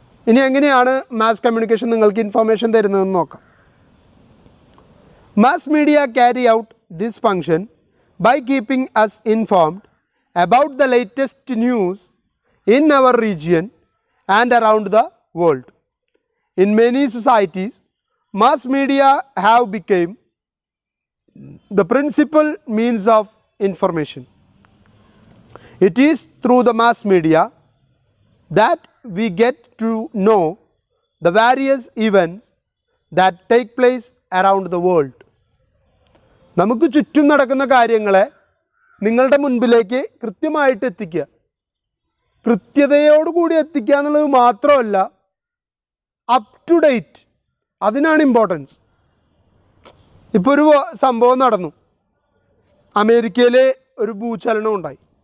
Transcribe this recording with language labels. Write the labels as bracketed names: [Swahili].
[Malayalam] ഇനി എങ്ങനെയാണ് mass communication നിങ്ങൾക്ക് ഇൻഫർമേഷൻ തരുന്നതെന്ന് നോക്കാം. [English] Mass media carry out this function by keeping us informed about the latest news in our region and around the world. In many societies, mass media have become the principal means of information. It is through the mass media that we get to know the various events that take place around the world. [Malayalam] നമുക്ക് ചുറ്റും നടക്കുന്ന കാര്യങ്ങളെ നിങ്ങളുടെ മുൻപിലേക്ക് കൃത്യമായിട്ട് എത്തിക്കുക. കൃത്യതയോടുകൂടി എത്തിക്കുക എന്നുള്ളത് മാത്രമല്ല, അപ് ടു ഡേറ്റ്, അതിനാണ് ഇമ്പോർട്ടൻസ്. ഇപ്പോൾ ഒരു സംഭവം നടന്നു, അമേരിക്കയിൽ ഒരു ഭൂചലനം ഉണ്ടായി.